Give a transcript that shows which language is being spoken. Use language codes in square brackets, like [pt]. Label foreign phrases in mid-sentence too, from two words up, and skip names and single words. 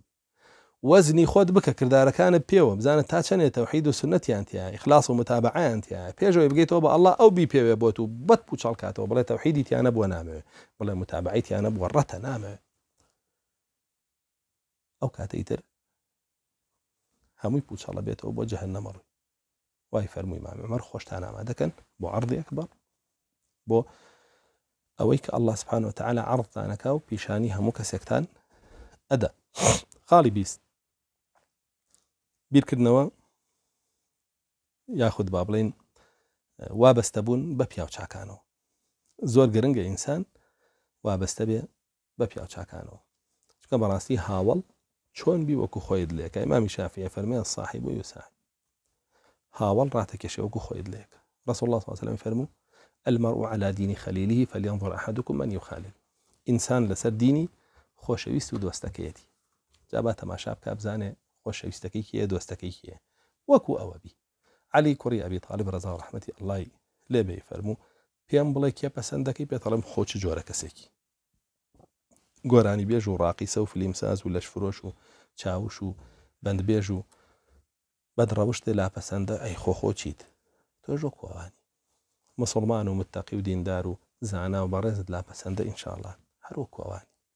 [ckb] وەزنی خۆت بکە کردارەکانت پێوە بزانە تا چەندێت تەوحید و سنەتیان تایە، ئیخلاص و متابعەیان تایە، پێشەوەی بگەیتەوە بە الله ئەو بی پێوێ بۆت و بەد و چاڵکاتەوە بڵێ تەوحیدی تیان نەبووە نامەوێ، بڵێ متابعەی تیان نەبووە ڕەتە نامەوێ. ئەو کاتەی تر هەمووی پوچەڵە بێتەوە بۆ جەهەنەمە ڕووی. وای فەرمووی ئیمام عومەر خۆشتان ئامادەکەن بۆ عەرضی ئەکبەر، بۆ ئەوەی کە [ar] الله سبحانه وتعالى [ckb] عەرضتانەکا و پیشانی هەموو کەسێکتان ئەدا. خاڵی 20 بیرکردنەوە یاخود با بڵێن وابەستە بوون بە پیاو چاکانەوە. زۆر گرنگە ئینسان وابەستە بێ بە پیاو چاکانەوە، چونکە بەڕاستی هاوڵ چۆن بی وەکو خۆیت لێکە. ئیمامی شافعی فەرمێ [ar] الصاحب يساعد. [ckb] هاوڵ ڕاتەکێشێ وەکو خۆیت لێکە. [ar] رسول الله صلى الله عليه وسلم فەرموو المرء على دين خليله فلينظر أحدكم من يخالل. [ckb] ئینسان لەسەر دینی خۆشەویست و دۆستەکەیەتی. جا با تەماشا بکە بزانێ خۆشەویستەکەی کێیە، دۆستەکەی کێیە. وەکو ئەوە بی. علی کوڕی ئەبی طالب ڕەزا و ڕەحمەتی ئەڵڵای لێ بێ فەرموو پێم بڵێ کێ پەسەندەکەی، پێتەڵێم خۆ چ جۆرە کەسێکی گۆرانی بێژ و ڕاقیسە و فلیمساز و لەشفرۆش و چاوش و بەندبێژ و بەدڕەوشتێ لاپەسەندە ئەی خۆ چیت تۆ ژۆ کۆوانی مسلمان و متەقی و دیندار و زانا و بەڕێزت لاپەسەندە ئینشاءڵڵا هەرۆ کۆوانی.